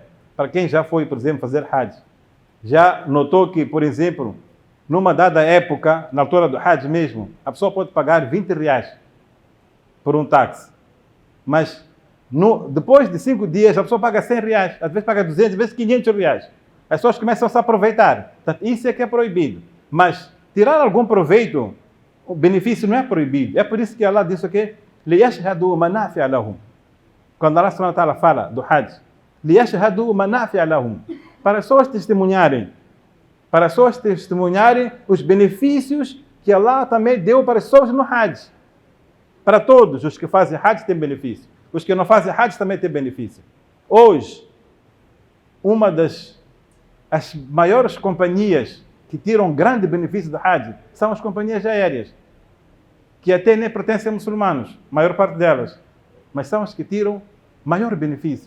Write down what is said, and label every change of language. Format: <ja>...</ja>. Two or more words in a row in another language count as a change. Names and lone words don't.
<pt>Para quem já foi, por exemplo, fazer Hajj, já notou que, por exemplo, numa dada época, na altura do Hajj mesmo, a pessoa pode pagar 20 reais por um táxi. Mas depois de 5 dias, a pessoa paga 100 reais, às vezes paga 200, às vezes 500 reais. As pessoas começam a se aproveitar. Portanto, isso é que é proibido. Mas tirar algum proveito, o benefício não é proibido. É por isso que Allah disse o quê?</pt> <ar>لِيَشْهَدُوا مَنَافِعَ لَهُمْ.</ar> <pt>Quando Allah subhanahu wa ta'ala fala do Hajj,</pt> <ar>لِيَشْهَدُوا مَنَافِعَ لَهُمْ.</ar> <pt>Para as pessoas testemunharem os benefícios que Allah também deu para as pessoas no Hajj. Para todos os que fazem Hajj têm benefício. Os que não fazem Hajj também têm benefício. Hoje, uma das maiores companhias que tiram grande benefício do Hajj são as companhias aéreas, que até nem pertencem a muçulmanos, a maior parte delas, mas são as que tiram maior benefício.</pt>